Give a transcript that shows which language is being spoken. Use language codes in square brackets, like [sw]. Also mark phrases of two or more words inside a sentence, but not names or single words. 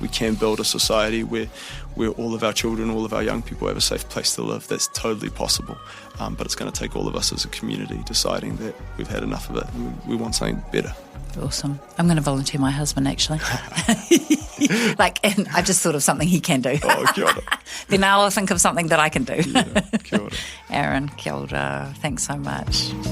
[en] We can build a society where all of our children, all of our young people have a safe place to live. That's totally possible, but it's going to take all of us as a community deciding that we've had enough of it and we want something better. Awesome. I'm going to volunteer my husband, actually. And I just thought of something he can do. [mi] Oh, kia ora. [en] Then I'll think of something that I can do. Yeah, [mi] kia ora. Aaron, kia ora. [en] Thanks so much.